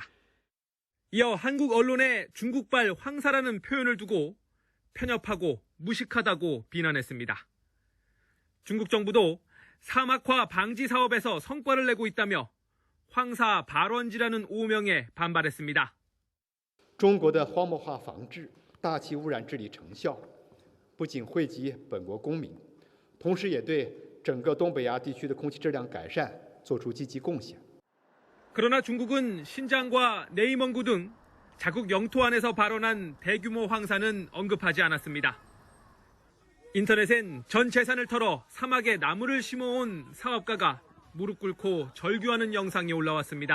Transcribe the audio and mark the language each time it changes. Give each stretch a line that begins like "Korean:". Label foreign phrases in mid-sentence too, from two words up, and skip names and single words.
Korean: 이어 한국 언론에 중국발 황사라는 표현을 두고 편협하고 무식하다고 비난했습니다. 중국 정부도 사막화 방지 사업에서 성과를 내고 있다며 황사 발원지라는 오명에 반발했습니다.
Chinese: 中国的荒漠化防治、大气污染治理成效不仅惠及本国公民，同时也对整个东北亚地区的空气质量改善做出积极贡献。
Korean: 그러나 중국은 신장과 네이멍구 등 자국 영토 안에서 발원한 대규모 황사는 언급하지 않았습니다. 인터넷엔 전 재산을 털어 사막에 나무를 심어온 사업가가 무릎 꿇고 절규하는 영상이 올라왔습니다.